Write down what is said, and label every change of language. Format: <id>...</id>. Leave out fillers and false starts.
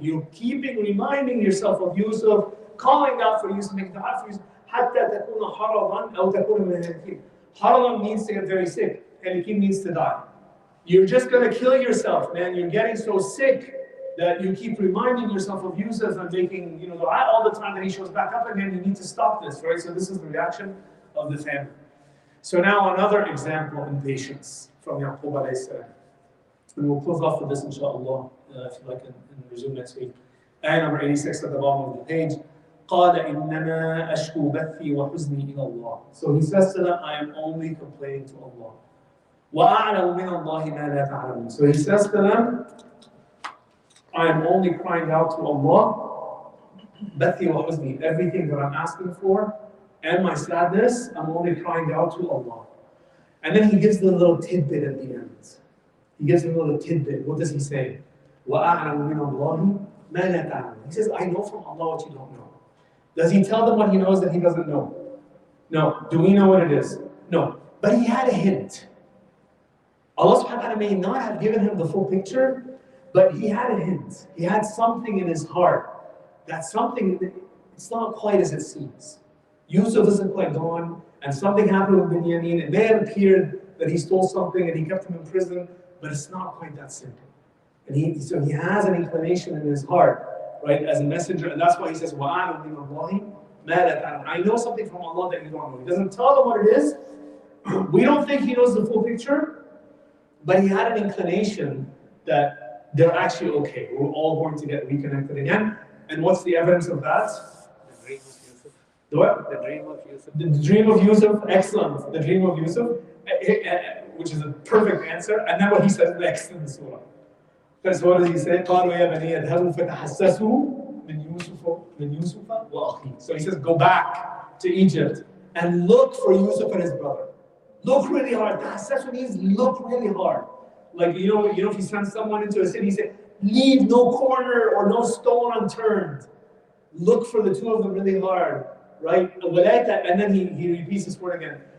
<en>You're reminding yourself of Yusuf, calling out for Yusuf, making dua for Yusuf.</en> <ar>حتى تكون حرضا أو تكون من الهلاكين.</ar> <en>Harlan means to get very sick, and Halakim means to die. You're just going to kill yourself, man. You're getting so sick that you keep reminding yourself of Yusuf and making, dua all the time that he shows back up again. You need to stop this, right? So this is the reaction of the family. So now another example in patience from Yaqub alayhi salam. And we'll close off with this, inshallah, if you like, and resume next week. Ayah number 86 at the bottom of the page.</en> <ar>قال إنما أشكو بثي وحزني إلى الله.</ar> <en>So he says to them, I am only complaining to Allah.</en> <ar>وأعلم من الله ما لا تعلمون.</ar> <en>So he says to them, I am only crying out to Allah.</en> <ar>بثي وحزني.</ar> <en>Everything that I'm asking for and my sadness, I'm only crying out to Allah. And then he gives the little tidbit at the end. He gives them a little tidbit. What does he say?</en> <ar>وأعلم من الله ما لا تعلمون.</ar> <en>He says, I know from Allah what you don't know. Does he tell them what he knows that he doesn't know? No. Do we know what it is? No. But he had a hint. Allah subhanahu wa ta'ala may not have given him the full picture, but he had a hint. He had something in his heart. That something, it's not quite as it seems. Yusuf isn't quite gone, and something happened with Binyamin. It may have appeared that he stole something and he kept him in prison, but it's not quite that simple. And so he has an inclination in his heart, right, as a messenger, and that's why he says,</en> <ar>وَأَعْلَمْ مِنَ اللَّهِ مَا لَا تَعْلَمُونَ.</ar> <en>I know something from Allah that you don't know. He doesn't tell them what it is. We don't think he knows the full picture, but he had an inclination that they're actually okay. We're all going to get reconnected again. And what's the evidence of that? The dream of Yusuf. The what? The dream of Yusuf. The dream of Yusuf, excellent. The dream of Yusuf, which is a perfect answer. And then what he says next in the surah. Because what does he say?</en> <ar>قالوا يا بني اذهبوا فتحسسوا من يوسف وأخيه.</ar> <en>So he says, go back to Egypt and look for Yusuf and his brother. Look really hard. Tahassasu means look really hard. Like you know, if you send someone into a city, you say, leave no corner or no stone unturned. Look for the two of them really hard, right? And then he repeats this word again.</en>